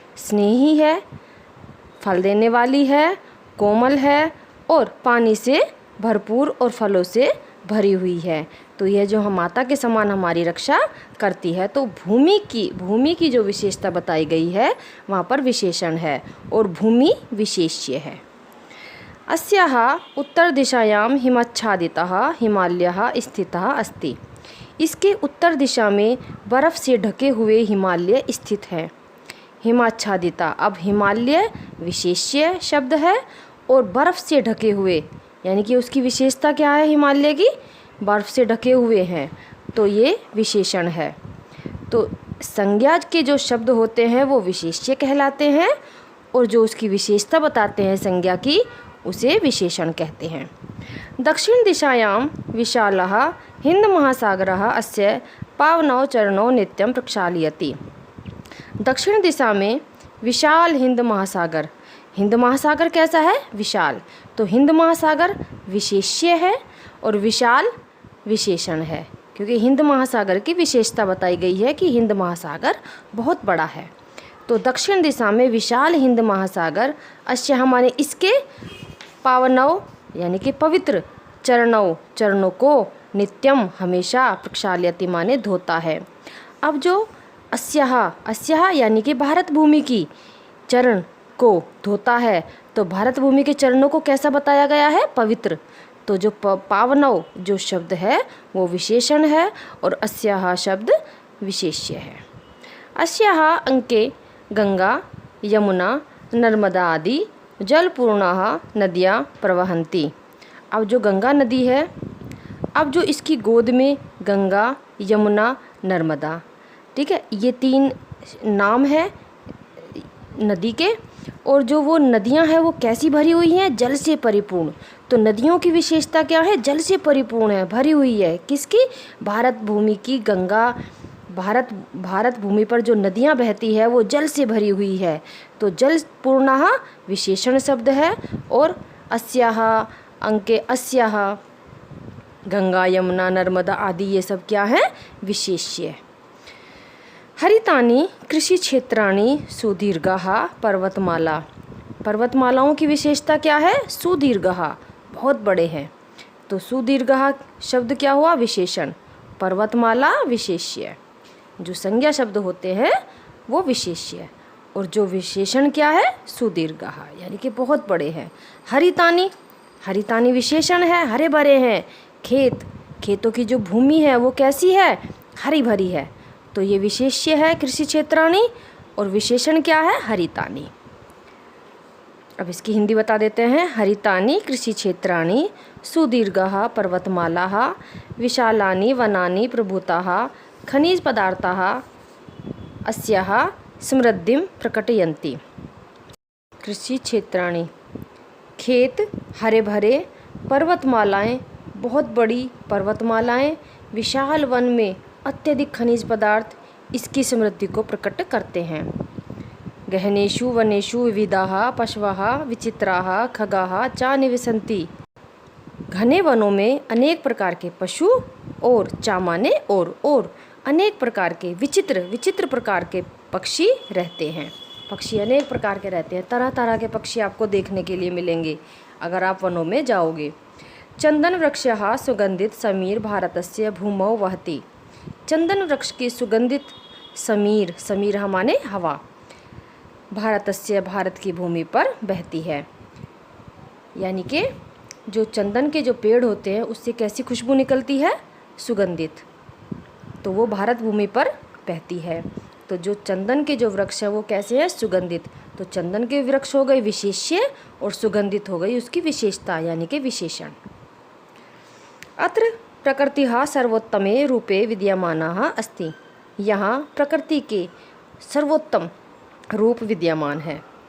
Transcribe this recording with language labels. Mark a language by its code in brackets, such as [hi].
[hi] स्नेही है, फल देने वाली है, कोमल है और पानी से भरपूर और फलों से भरी हुई है। तो यह जो हम माता के समान हमारी रक्षा करती है। तो भूमि की जो विशेषता बताई गई है वहाँ पर विशेषण है और भूमि विशेष्य है। [sa] अस्याः उत्तर दिशायां हिमाच्छादितः हिमालयः स्थितः अस्ति। [hi] इसके उत्तर दिशा में बर्फ़ से ढके हुए हिमालय स्थित है। हिमाच्छादिता, अब हिमालय विशेष्य शब्द है और बर्फ़ से ढके हुए यानी कि उसकी विशेषता क्या है? हिमालय की बर्फ़ से ढके हुए हैं, तो ये विशेषण है। तो संज्ञा के जो शब्द होते हैं वो विशेष्य कहलाते हैं और जो उसकी विशेषता बताते हैं संज्ञा की, उसे विशेषण कहते हैं। [sa] दक्षिण दिशायां विशालः हिंद महासागरः अस्य पावनौ चरणौ नित्यं प्रक्षालयति। [hi] दक्षिण दिशा में विशाल हिंद महासागर। हिंद महासागर कैसा है? विशाल। तो हिंद महासागर विशेष्य है और विशाल विशेषण है, क्योंकि हिंद महासागर की विशेषता बताई गई है कि हिंद महासागर बहुत बड़ा है। तो दक्षिण दिशा में विशाल हिंद महासागर अस्य माने इसके, पावनौ यानी कि पवित्र, चरणों को, नित्यम हमेशा, प्रक्षाल्यति माने धोता है। अब जो अस्याः यानी कि भारत भूमि की चरण को धोता है, तो भारत भूमि के चरणों को कैसा बताया गया है? पवित्र। तो जो पावनौ जो शब्द है वो विशेषण है और अस्याः शब्द विशेष्य है। [sa] अस्याः अंके गंगा यमुना नर्मदा आदि जलपूर्णाः नदियाँ प्रवहन्ति। [hi] अब जो गंगा नदी है, अब जो इसकी गोद में गंगा यमुना नर्मदा, ठीक है, ये तीन नाम है नदी के। और जो वो नदियां हैं वो कैसी भरी हुई हैं? जल से परिपूर्ण। तो नदियों की विशेषता क्या है? जल से परिपूर्ण है, भरी हुई है। किसकी? भारत भूमि की गंगा। भारत भूमि पर जो नदियां बहती है वो जल से भरी हुई है। तो जल पूर्णः विशेषण शब्द है और अस्याः अंके अस्याः गंगा यमुना नर्मदा आदि ये सब क्या है? विशेष्य। [sa] हरितानि कृषि क्षेत्राणि सुदीर्घाः पर्वतमाला। [hi] पर्वतमालाओं की विशेषता क्या है? सुदीर्घाः, बहुत बड़े हैं। तो सुदीर्घाः शब्द क्या हुआ? विशेषण। पर्वतमाला विशेष्य। जो संज्ञा शब्द होते हैं वो विशेष्य और जो विशेषण क्या है? सुदीर्घाः यानी कि बहुत बड़े हैं। हरितानि विशेषण है, हरे भरे हैं। खेतों की जो भूमि है वो कैसी है? हरी भरी है। तो ये विशेष्य है कृषि क्षेत्राणि और विशेषण क्या है? हरितानि। अब इसकी हिंदी बता देते हैं। [sa] हरितानि कृषि क्षेत्राणि सुदीर्घाः पर्वतमालाः विशालानि वनानि प्रभूताः खनिज पदार्थाः अस्याः समृद्धिं प्रकटयन्ति। [hi] कृषि क्षेत्राणि, खेत हरे भरे, पर्वतमालाएं, बहुत बड़ी पर्वतमालाएं, विशाल वन में अत्यधिक खनिज पदार्थ इसकी समृद्धि को प्रकट करते हैं। [sa] गहनेषु वनेषु विविधाः पशवः विचित्राः खगाः च निवसन्ति। [hi] घने वनों में अनेक प्रकार के पशु और चामाने और अनेक प्रकार के विचित्र प्रकार के पक्षी रहते हैं। पक्षी अनेक प्रकार के रहते हैं, तरह तरह के पक्षी आपको देखने के लिए मिलेंगे अगर आप वनों में जाओगे। [sa] चंदन वृक्षः सुगंधित समीर भारतस्य भूमौ वहति। [hi] चंदन वृक्ष की सुगंधित समीर माने हवा, भारतस्य भारत की भूमि पर बहती है। यानी कि जो चंदन के जो पेड़ होते हैं उससे कैसी खुशबू निकलती है? सुगंधित। तो वो भारत भूमि पर बहती है। तो जो चंदन के जो वृक्ष है वो कैसे है? सुगंधित। तो चंदन के वृक्ष हो गए विशेष्य और सुगंधित हो गई उसकी विशेषता यानी कि विशेषण। [sa] अत्र प्रकृतिः सर्वोत्तमे रूपे विद्यमानः अस्ति। [hi] यहाँ प्रकृति के सर्वोत्तम रूप विद्यमान है।